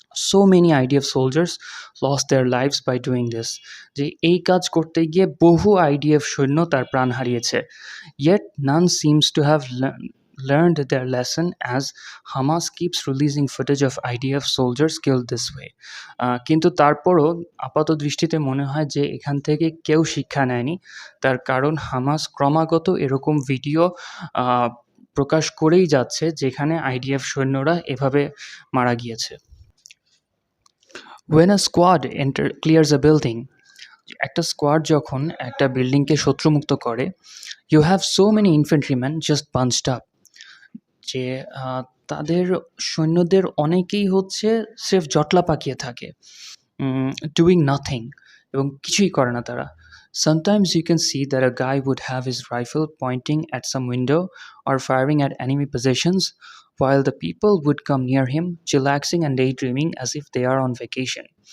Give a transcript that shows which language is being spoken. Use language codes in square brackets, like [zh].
[en] So many IDF soldiers lost their lives by doing this. [bn] যে এই কাজ করতে গিয়ে বহু আইডিএফ সৈন্য তার প্রাণ হারিয়েছে। [en] Yet none seems to have learned their lesson as Hamas keeps releasing footage of IDF soldiers killed this way. [bn] কিন্তু তারপরও আপাত দৃষ্টিতে মনে হয় যে এখান থেকে কেউ শিক্ষা নেয়নি। তার কারণ হামাস ক্রমাগত এরকম ভিডিও প্রকাশ করেই যাচ্ছে যেখানে আইডিএফ সৈন্যরা এভাবে মারা গিয়েছে। [en] When a squad clears a building, [bn] একটা স্কোয়াড যখন একটা বিল্ডিংকে শত্রুমুক্ত করে, [en] you have so many infantrymen just bunched up. [bn] যে তাদের সৈন্যদের অনেকেই হচ্ছে স্রেফ জটলা পাকিয়ে থাকে, [en] doing nothing, [bn] এবং কিছুই করে না তারা। [en] Sometimes you can see that a guy would have his rifle pointing at some window or firing at enemy positions, while the people would come near him, chillaxing and daydreaming as if they are on vacation.